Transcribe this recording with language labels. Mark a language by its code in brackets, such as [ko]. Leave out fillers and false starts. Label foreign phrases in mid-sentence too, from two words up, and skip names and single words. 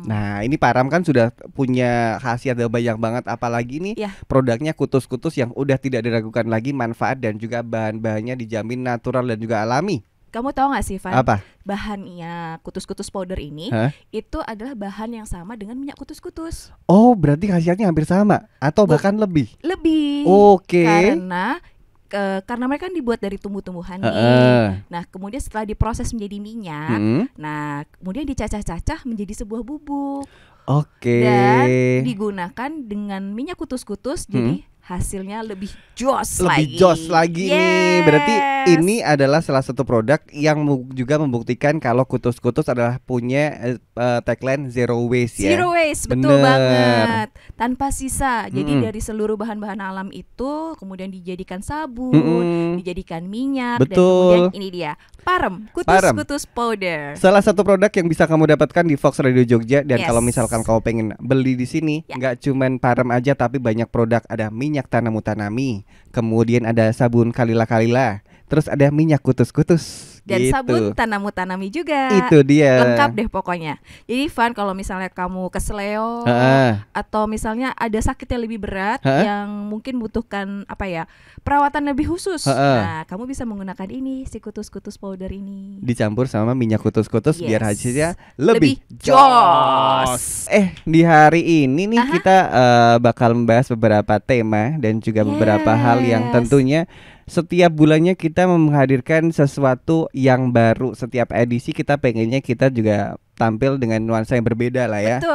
[id] Nah ini parem kan sudah punya khasiat banyak banget. Apalagi nih produknya kutus-kutus yang udah tidak diragukan lagi manfaat dan juga bahan-bahannya dijamin natural dan juga alami. Kamu tahu gak sih Van? Apa? Bahannya kutus-kutus powder ini itu adalah bahan yang sama dengan minyak kutus-kutus. Oh berarti khasiatnya hampir sama atau bahkan lebih? Lebih. Oke. Karena mereka kan dibuat dari tumbuh-tumbuhan nih. Nah kemudian setelah diproses menjadi minyak, nah kemudian dicacah-cacah menjadi sebuah bubuk. Oke. Dan digunakan dengan minyak kutus-kutus jadi hasilnya lebih jos lagi. Nih. Berarti ini adalah salah satu produk yang juga membuktikan kalau kutus-kutus adalah punya tagline [en] zero waste [id] ya. [en] Zero waste, [id] betul banget. Tanpa sisa. Jadi dari seluruh bahan-bahan alam itu kemudian dijadikan sabun, dijadikan minyak, dan kemudian ini dia parem, kutus-kutus powder. Salah satu produk yang bisa kamu dapatkan di Fox Radio Jogja dan kalau misalkan kamu pengen beli di sini, nggak cuman parem aja tapi banyak produk, ada minyak tanamu-tanami, kemudian ada sabun kalila-kalila, terus ada minyak kutus-kutus dan gitu. Sabun tanamu-tanami juga. Itu dia. Lengkap deh pokoknya. Jadi Van, kalau misalnya kamu kesleo atau misalnya ada sakit yang lebih berat yang mungkin butuhkan perawatan lebih khusus. Nah, kamu bisa menggunakan ini, si kutus-kutus powder ini. Dicampur sama minyak kutus-kutus biar hasilnya lebih jos. Di hari ini nih kita bakal membahas beberapa tema dan juga beberapa hal yang tentunya setiap bulannya kita menghadirkan sesuatu yang baru. Setiap edisi kita pengennya kita juga tampil dengan nuansa yang berbeda lah ya.